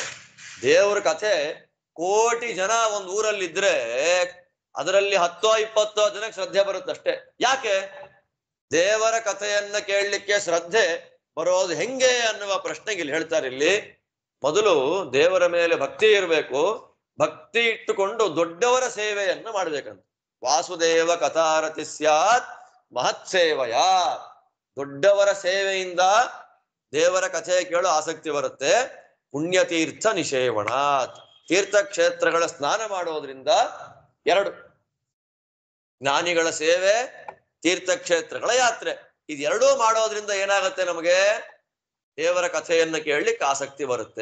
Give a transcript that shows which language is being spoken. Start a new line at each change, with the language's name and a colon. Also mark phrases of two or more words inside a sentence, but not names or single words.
Kannada: ದೇವರ ಕಥೆ ಕೋಟಿ ಜನ ಒಂದ್ ಊರಲ್ಲಿದ್ರೆ ಅದರಲ್ಲಿ 10-20 ಜನಕ್ಕೆ ಶ್ರದ್ಧೆ ಬರುತ್ತಷ್ಟೇ. ಯಾಕೆ? ದೇವರ ಕಥೆಯನ್ನ ಕೇಳಲಿಕ್ಕೆ ಶ್ರದ್ಧೆ ಬರೋದು ಹೆಂಗೆ ಅನ್ನುವ ಪ್ರಶ್ನೆಗೆ ಇಲ್ಲಿ ಹೇಳ್ತಾರೆ. ಇಲ್ಲಿ ಮೊದಲು ದೇವರ ಮೇಲೆ ಭಕ್ತಿ ಇರಬೇಕು, ಭಕ್ತಿ ಇಟ್ಟುಕೊಂಡು ದೊಡ್ಡವರ ಸೇವೆಯನ್ನು ಮಾಡ್ಬೇಕಂತ.
Sanskrit: ವಾಸುದೇವ ಕಥಾರತಿ ಸ್ಯಾತ್ ಮಹತ್ ಸೇವಯ.
Kannada: ದೊಡ್ಡವರ ಸೇವೆಯಿಂದ ದೇವರ ಕಥೆ ಕೇಳೋ ಆಸಕ್ತಿ ಬರುತ್ತೆ.
Sanskrit: ಪುಣ್ಯತೀರ್ಥ ನಿಷೇವಣಾತ್,
Kannada: ತೀರ್ಥಕ್ಷೇತ್ರಗಳ ಸ್ನಾನ ಮಾಡೋದ್ರಿಂದ ಎರಡು, ಜ್ಞಾನಿಗಳ ಸೇವೆ, ತೀರ್ಥಕ್ಷೇತ್ರಗಳ ಯಾತ್ರೆ, ಇದೆರಡೂ ಮಾಡೋದ್ರಿಂದ ಏನಾಗುತ್ತೆ, ನಮಗೆ ದೇವರ ಕಥೆಯನ್ನು ಕೇಳಲಿಕ್ಕೆ ಆಸಕ್ತಿ ಬರುತ್ತೆ.